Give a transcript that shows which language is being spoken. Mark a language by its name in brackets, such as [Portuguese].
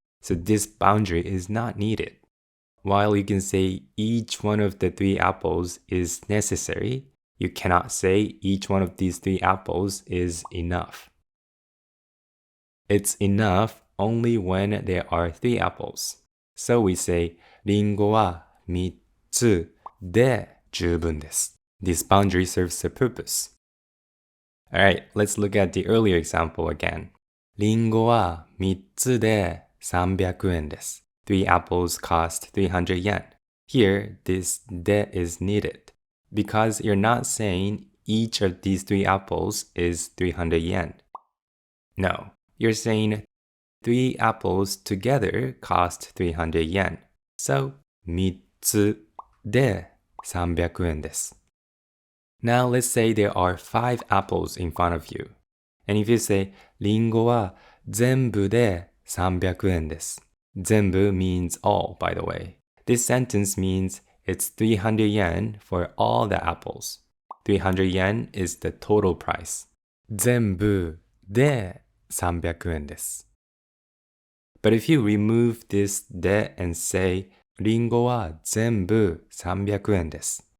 [English] So this boundary is not needed. While you can say each one of the 3 apples is necessary, you cannot say each one of these 3 apples is enough. It's enough only when there are 3 apples. So we say [Japanese] リンゴは3つで十分です。 [English] This boundary serves a purpose. Alright, let's look at the earlier example again. [Japanese] リンゴは3つで300円です。 [English] 3 apples cost 300 yen. Here, this de is needed because you're not saying each of these 3 apples is 300 yen. No, you're saying 3 apples together cost 300 yen. [Japanese] So, 3つで300円です。 [English] Now let's say there are 5 apples in front of you. And if you say, [Japanese] リンゴは全部で300円です。 [English] 全部 means all, by the way. This sentence means it's 300 yen for all the apples. 300 yen is the total price. [Japanese] 全部で300円です。 [English] But if you remove this de and say, [Japanese] リンゴは全部300円です。